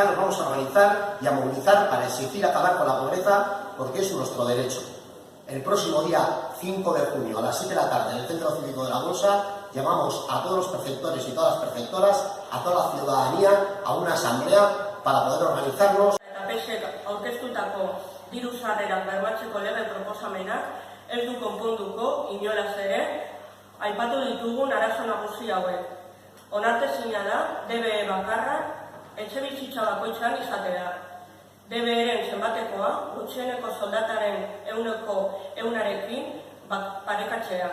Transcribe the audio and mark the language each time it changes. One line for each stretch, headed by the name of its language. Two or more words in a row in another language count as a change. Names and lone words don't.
Spanish: nos vamos a organizar y a movilizar para exigir acabar con la pobreza porque es nuestro derecho. El próximo día 5 de junio a las 7 de la tarde en el Centro Cívico de la Bolsa llamamos a todos los perceptores y todas las perceptoras, a toda la ciudadanía, a una asamblea para poder organizarnos.
Basque: PSek aurkeztutako diru sarrerak bermatzeko lege proposamenak ez du konponduko inolaz ere aipatu ditugun arazo nagusi hauek. Onartezina da DBE bakarra etxebizitza bakoitzean izatea. DBE-ren zenbatekoa gutxieneko soldataren 100%arekin parekatzea.